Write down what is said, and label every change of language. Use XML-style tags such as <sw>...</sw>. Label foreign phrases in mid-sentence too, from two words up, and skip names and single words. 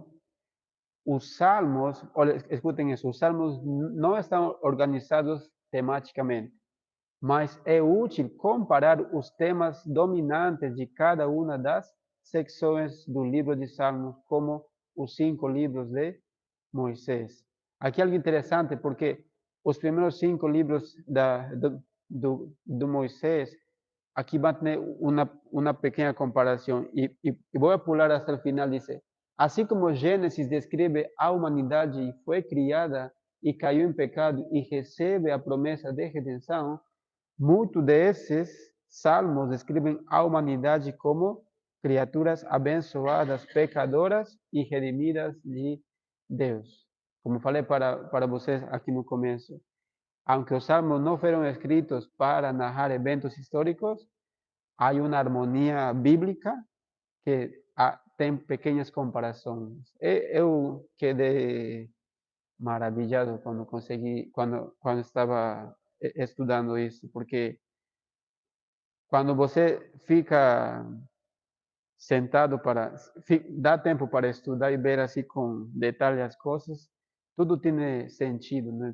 <pt>Os salmos, olha, escutem isso, os salmos não estão organizados tematicamente, mas é útil comparar os temas dominantes de cada uma das secções do livro de Salmos, como os 5 livros de Moisés. Aqui é algo interessante porque os primeiros 5 livros do Moisés,</pt> <es>aquí va a tener una pequeña comparación y voy a pular hasta el final, dice, así como Génesis describe a humanidad y fue criada y cayó en pecado y recibe a promesa de redención, muchos de esos salmos describen a humanidad como criaturas abençoadas, pecadoras y redimidas de Deus.</es> <pt>Como falei para vocês aqui no começo,</pt> <es>aunque los salmos no fueron escritos para narrar eventos históricos, hay una armonía bíblica que tem pequeñas comparações.</es> <pt>Eu quedei maravilhado quando consegui, quando estava estudando isso, porque quando você fica sentado dá tempo para estudar e ver assim com detalhe as coisas, tudo tem sentido, né?</pt>